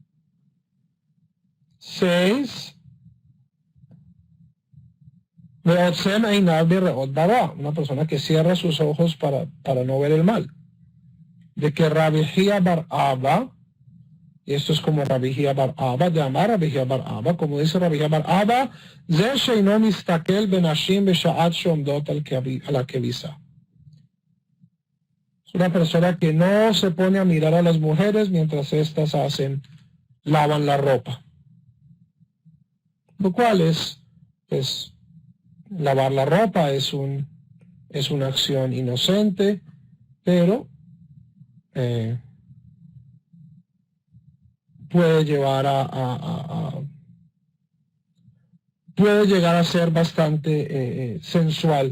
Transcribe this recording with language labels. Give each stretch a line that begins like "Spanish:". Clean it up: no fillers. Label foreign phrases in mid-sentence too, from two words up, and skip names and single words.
Spanish: 6. Una persona que cierra sus ojos para no ver el mal. de que Rabbi Hia bar Abba, y esto es como Rabbi Hia bar Abba, de amar Rabbi Hia bar Abba, como dice Rabbi Hia bar Abba,
Hebrew: זה שאינו מסתכל בנשים בשעה שעומדות על הכביסה.
Spanish: Es una persona que no se pone a mirar a las mujeres mientras éstas lavan la ropa. Lo cual es, pues, lavar la ropa es una acción inocente, pero puede llegar a ser bastante sensual.